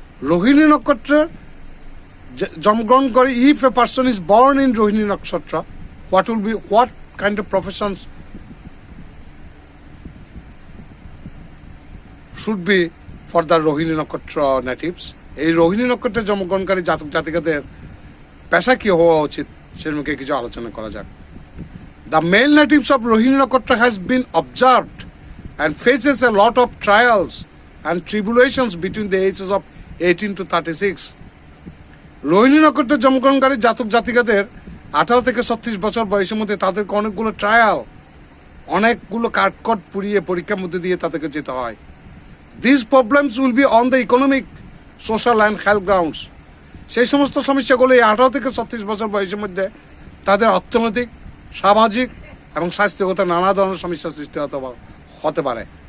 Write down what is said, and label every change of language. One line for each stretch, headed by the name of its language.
Bangla: রোহিণী নক্ষত্রের জন্মগ্রহণ করে,
English: If a person is born in Rohini nakshatra, what kind of professions should be for the Rohini nakshatra natives.
Bangla: এই রোহিণী নক্ষত্রের জন্মগ্রহণকারী জাতক জাতিকাদের পেশা কি হওয়া উচিত সেরকম কিছু আলোচনা করা যাক।
English: The male natives of Rohini nakshatra has been observed and faces a lot of trials and tribulations between the ages of 18 to 36.
Bangla: Rohini নক্ষত্রের জন্মগ্রহণকারী জাতক জাতিকাদের 18 থেকে 36 বছর বয়সের মধ্যে তাদেরকে অনেকগুলো ট্রায়াল, অনেকগুলো কাঠকট পুড়িয়ে পরীক্ষার মধ্যে দিয়ে তাদেরকে যেতে হয়।
English: This problems will be on the economic, social and health grounds.
Bangla: সেই সমস্ত সমস্যাগুলো এই 18 থেকে 36 বছর বয়সের মধ্যে তাদের অর্থনৈতিক, সামাজিক এবং স্বাস্থ্যগত নানা ধরনের সমস্যার সৃষ্টি হতে পারে।